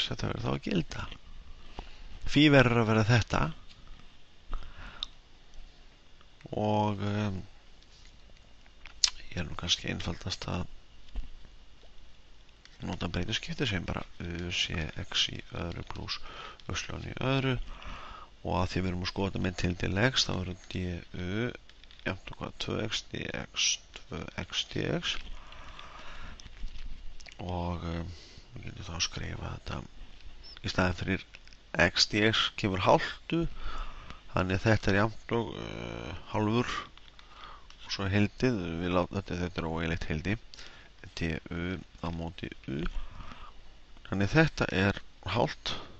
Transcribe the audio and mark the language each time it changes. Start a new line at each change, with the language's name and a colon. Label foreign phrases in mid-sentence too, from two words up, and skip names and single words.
Icelandic: Þetta verður þá að gilda. Phi verður að vera þetta og ég nú kannski einfaldast að nota breytuskipti sem bara u sé x í öðru pluss y í öðru og að því við erum að skoða með tildi x þá verður du jafnt og hvað 2x dx 2x dx og við getum þá að skrifa þetta í staðin fyrir x dx kemur hálftu, þannig að þetta jafnt og hálfur og svo heildið, við látum þetta óeiginlegt heildi du á móti u, þannig þetta hálft